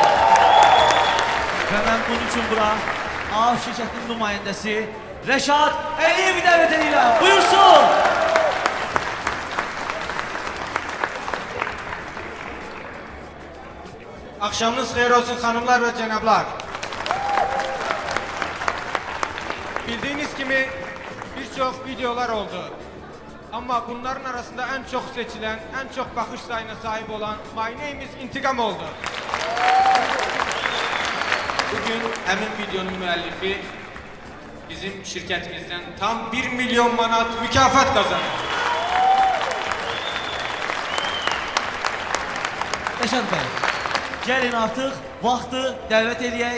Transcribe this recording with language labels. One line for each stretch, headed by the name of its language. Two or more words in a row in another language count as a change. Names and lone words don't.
Azerbaijani: Və mən bunun üçün bura AF şirkətinin nümayəndəsi Rəşad Əliyevi dəvət edirəm. Buyursun.
Turkish: Akşamınız xeyir olsun hanımlar ve cenablar. Bildiğiniz gibi birçok videolar oldu. Ama bunların arasında en çok seçilen, en çok bakış sayına sahip olan
English: My Name is
Turkish: İntikam oldu. Bugün
Azerbaijani: həmin videonun müəllifi bizim
Turkish: şirketimizden tam 1 milyon manat mükafat kazandı.
Azerbaijani: Rəşad bəy, gəlin artıq vaxtı dəvət edək.